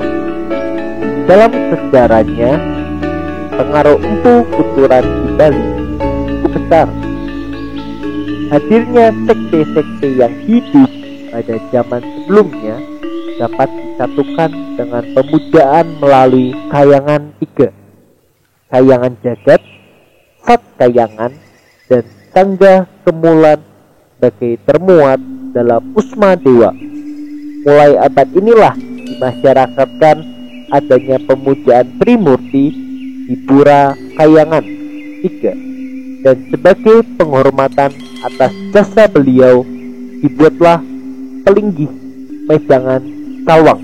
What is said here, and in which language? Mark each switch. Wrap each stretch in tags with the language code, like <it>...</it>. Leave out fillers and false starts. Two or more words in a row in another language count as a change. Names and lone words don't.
<id>Dalam sejarahnya, pengaruh Empu Kuturan di Bali cukup besar. Hadirnya sekte-sekte yang hidup pada zaman sebelumnya dapat disatukan dengan pemujaan melalui kayangan 3, kayangan jagat, sat kayangan, dan sangga kemulan sebagai termuat dalam Usma Dewa. Mulai abad inilah dimasyarakatkan adanya pemujaan Trimurti di Pura Kayangan 3, dan sebagai penghormatan atas jasa beliau dibuatlah pelinggih mejangan Sawang.</id>